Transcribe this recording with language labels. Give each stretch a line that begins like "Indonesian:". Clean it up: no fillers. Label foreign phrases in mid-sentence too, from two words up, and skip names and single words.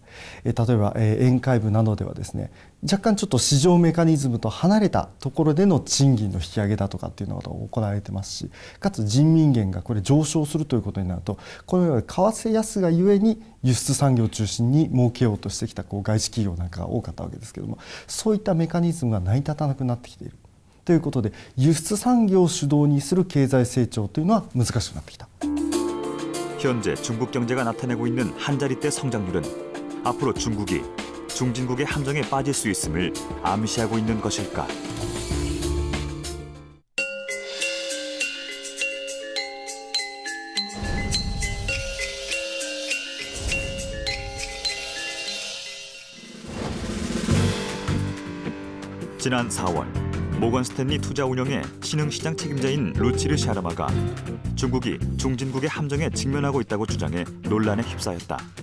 Japanese: 例えば、沿海部などではですね、若干ちょっと市場メカニズムと離れたところでの賃金の引き上げだとかっていうのが行われてますし、かつ人民元がこれ上昇するということになると、このように為替安がゆえに輸出産業を中心に儲けようとしてきた外資企業なんかが多かったわけですけれども、そういったメカニズムが成り立たなくなってきているということで、輸出産業を主導にする経済成長というのは難しくなってきた。
Korean: 현재 중국 경제가 나타내고 있는 한자리대 성장률은 앞으로 중국이 중진국의 함정에 빠질 수 있음을 암시하고 있는 것일까? 지난 4월 모건 스탠리 투자운용의 신흥시장 책임자인 루치르 샤르마가 중국이 중진국의 함정에 직면하고 있다고 주장해 논란에 휩싸였다.